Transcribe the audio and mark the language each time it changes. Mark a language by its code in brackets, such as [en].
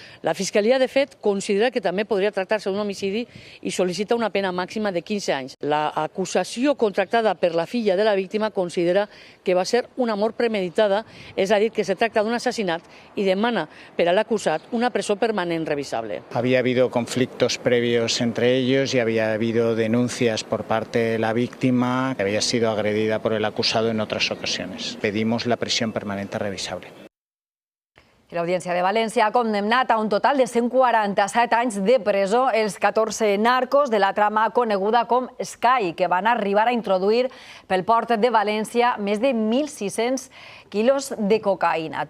[ca] La Fiscalia, de fet, considera que també podria tractar-se d'un homicidi i sol·licita una pena màxima de 15 anys. L'acusació contractada per la filla de la víctima considera que va ser una mort premeditada, és a dir, que se tracta d'un assassinat y demana per a l'acusat una presó permanent revisable. [es] Había habido conflictos previos entre ellos y había habido denuncias por parte de la víctima que había sido agredida por el acusado en otras ocasiones. Pedimos la prisión permanente revisable. [ca] L'Audiència de València ha condemnat a un total de 147 anys de presó els 14 narcos de la trama coneguda com Sky, que van arribar a introduir pel port de València més de 1.600 quilos de cocaïna.